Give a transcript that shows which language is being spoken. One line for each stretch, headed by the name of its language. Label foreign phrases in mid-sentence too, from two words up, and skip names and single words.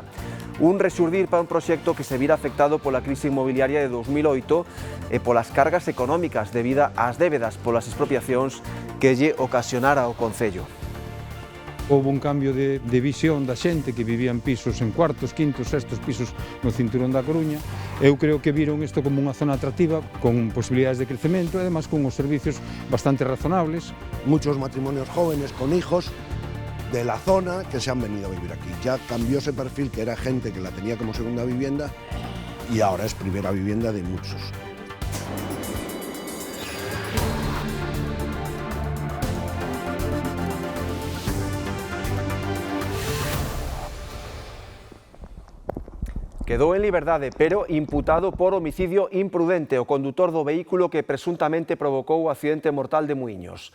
Galician: Un resurdir para un proxecto que se vira afectado pola crise inmobiliaria de 2008 e polas cargas económicas debido ás débedas polas expropiacións que lle ocasionara o concello. Houve un cambio de visión da xente que vivía en pisos en cuartos, quintos, sextos pisos no cinturón da Coruña. Eu creo que viron isto como unha zona atractiva, con posibilidades de crecemento e además con os servicios bastante razonables.
Spanish: Muchos matrimonios jóvenes con hijos de la zona que se han venido a vivir aquí. Ya cambió ese perfil que era gente que la tenía como segunda vivienda y ahora es primera vivienda de muchos.
Galician: Quedou en liberdade, pero imputado por homicidio imprudente o condutor do vehículo que presuntamente provocou o accidente mortal de Muíños.